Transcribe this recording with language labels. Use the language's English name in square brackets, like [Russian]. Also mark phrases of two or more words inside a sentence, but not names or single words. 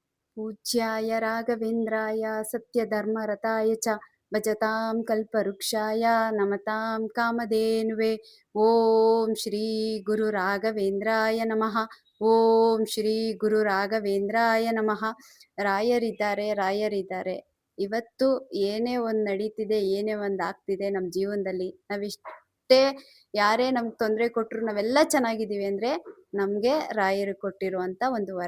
[Sanskrit] पूज्याय राघवेन्द्राय सत्यधर्मरताय च भजतां कल्पवृक्षाय नमतां कामधेनुवे। ಓಂ ಶ್ರೀ ಗುರು ರಾಘವೇಂದ್ರಾಯ ನಮಃ. ಓಂ ಶ್ರೀ ಗುರು ರಾಘವೇಂದ್ರಾಯ ನಮಃ. [Kannada] ರಾಯರಿದ್ದಾರೆ, ರಾಯರಿದ್ದಾರೆ. ಇವತ್ತು ಏನೇ ಒಂದು ನಡೀತಿದೆ, ಏನೇ ಒಂದು ಆಗ್ತಿದೆ ನಮ್ಮ ಜೀವನದಲ್ಲಿ, ನಾವಿಷ್ಟೇ ಯಾರೇ ನಮ್ಗೆ ತೊಂದರೆ ಕೊಟ್ಟರು ನಾವೆಲ್ಲ ಚೆನ್ನಾಗಿದ್ದೀವಿ ಅಂದರೆ ನಮಗೆ ರಾಯರು ಕೊಟ್ಟಿರುವಂಥ ಒಂದು ವರ.